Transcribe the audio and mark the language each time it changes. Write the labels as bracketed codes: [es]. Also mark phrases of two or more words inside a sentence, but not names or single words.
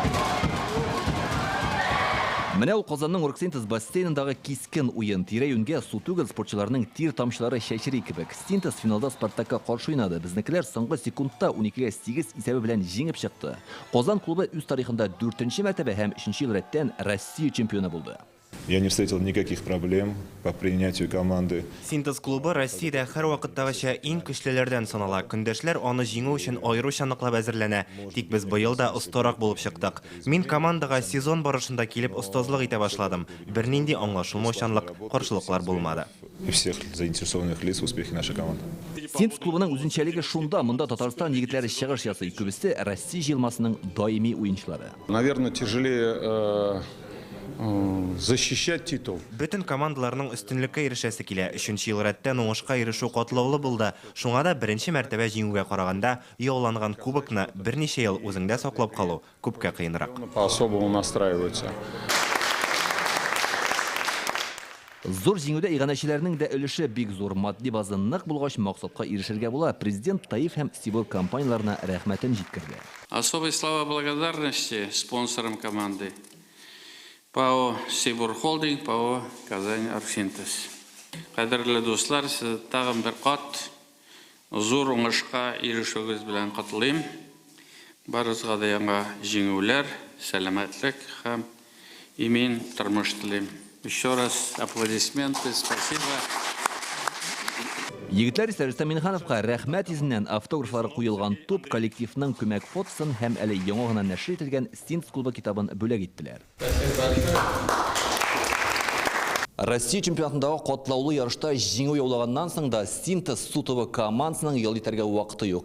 [tt] Менә ул Казанның Оргсинтез бассейнындагы кискен уен. Тирә-юньгә су түгел, спортчыларның тир тамчылары шәчери кебек. Синтез финалда Спартакка каршы уйнады. Безнекеләр соңгы секундта 12-гә 8 исәбе белән җиңеп чыкты. Казан клубы үз тарихында 4-нче мәртәбә һәм 3-нче ел рәттән Россия чемпионы булды. [ru] Я не встретил никаких проблем по принятию команды. [tt] Синтез клубы Россиядә һәр вакыттагыча иң көчлеләрдән санала. Көндәшләр аны җиңү өчен аеруча ныклап әзерләнә. Тик без быел да остарак булып чыктык. Мин командага сезон барышында килеп остазлык итә башладым. Бернинди аңлашылмаучанлык, каршылыклар булмады. [ru] И всех заинтересованных лиц в успехе нашей команды. [tt] Синтез клубының үзенчәлеге шунда, монда Татарстан егетләре чыгыш ясый. Күбесе Россия җыелмасының даими уенчылары. [ru] Наверное, тяжелее защищать титул. [tt] Бөтен командаларның өстенлеккә ирешәсе килә. 3-нче ел рәттән уңышка ирешү катлаулы булды. Шуңа да беренче мәртәбә җиңүгә караганда яуланган кубокны берничә ел үзеңдә саклап калу күпкә кыенрак. [ru] По-особому настраиваются. [tt] Зур җиңүдә иганәчеләрнең дә өлеше бик зур. Матди база нык булгач максатка ирешергә була. Президент Таиф һәм Сибор компанияларына рәхмәтен җиткерде. [ru] Особые слова благодарности спонсорам команды. ПАО Сибор Холдинг, ПАО Казань Оргсинтез. [tt] Кадерле дуслар, сез тагын бер кат зур уңышка ирешүгез белән котлыйм. Барыгызга да яңа җиңүләр, сәламәтлек һәм имин тормыш телим. [ru] Еще раз аплодисменты, спасибо. [tt] Егетләр исә Рустам Миннихановка рәхмәт йөзеннән автографлары куелган туп коллективның күмәк фотосын һәм әле яңа гына нәшр ителгән Синтез клубы китабын бүләк иттеләр. Россия чемпионатындагы катлаулы ярышта җиңү яулаганнан соң да Синтез су тубы командасының ел итәргә вакыты юк.